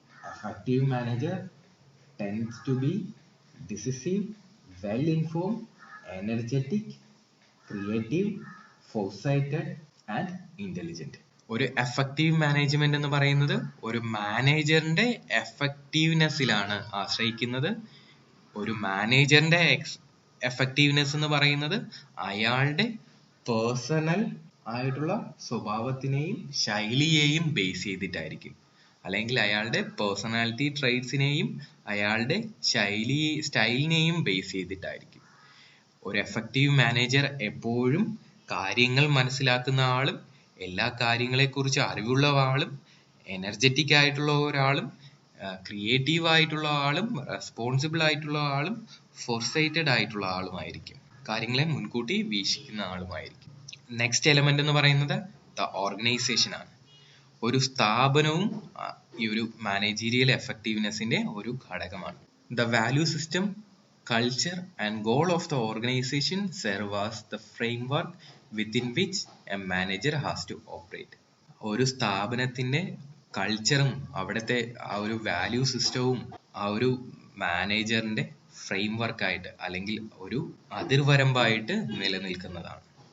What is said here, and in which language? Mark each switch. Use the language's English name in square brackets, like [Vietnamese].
[English] Effective manager tends to be decisive, well informed, energetic, creative, foresighted and intelligent. [Malayalam] ഒരു effective management എന്ന് പറയുന്നത് ഒരു മാനേജറിന്റെ എഫക്റ്റീവ്നെസ്സിലാണ് ആശ്രയിക്കുന്നത്. ഒരു മാനേജറിന്റെ എഫക്റ്റീവ്നെസ് എന്ന് പറയുന്നത് അയാളുടെ പേഴ്സണൽ ആയിട്ടുള്ള സ്വഭാവത്തിനെയും ശൈലിയെയും ബേസ് ചെയ്തിട്ടായിരിക്കും. അല്ലെങ്കിൽ അയാളുടെ പേഴ്സണാലിറ്റി ട്രൈറ്റ്സിനെയും അയാളുടെ സ്റ്റൈലിനെയും ബേസ് ചെയ്തിട്ടായിരിക്കും. ഒരു എഫക്റ്റീവ് മാനേജർ എപ്പോഴും കാര്യങ്ങൾ മനസ്സിലാക്കുന്ന ആളും എല്ലാ കാര്യങ്ങളെക്കുറിച്ച് അറിവുള്ള ആളും എനർജറ്റിക് ആയിട്ടുള്ള ഒരാളും ക്രിയേറ്റീവ് ആയിട്ടുള്ള ആളും റെസ്പോൺസിബിൾ ആയിട്ടുള്ള ആളും ഫോർസൈറ്റഡ് ആയിട്ടുള്ള ആളുമായിരിക്കും. കാര്യങ്ങളെ മുൻകൂട്ടി വീക്ഷിക്കുന്ന ആളുമായിരിക്കും. നെക്സ്റ്റ് എലമെന്റ് എന്ന് പറയുന്നത് ദ ഓർഗനൈസേഷൻ ആണ്. ഒരു സ്ഥാപനവും ഈ ഒരു മാനേജീരിയൽ എഫക്റ്റീവ്നെസ്സിന്റെ ഒരു ഘടകമാണ്. [English] The value system, culture and goal of the organization serve as the framework within which a manager has to operate. [Malayalam] ഒരു സ്ഥാപനത്തിന്റെ കൾച്ചറും അവിടുത്തെ ആ ഒരു വാല്യൂ സിസ്റ്റവും ആ ഒരു മാനേജറിന്റെ ഫ്രെയിംവർക്ക് ആയിട്ട് അല്ലെങ്കിൽ ഒരു അതിർവരമ്പായിട്ട് നിലനിൽക്കുന്നതാണ്.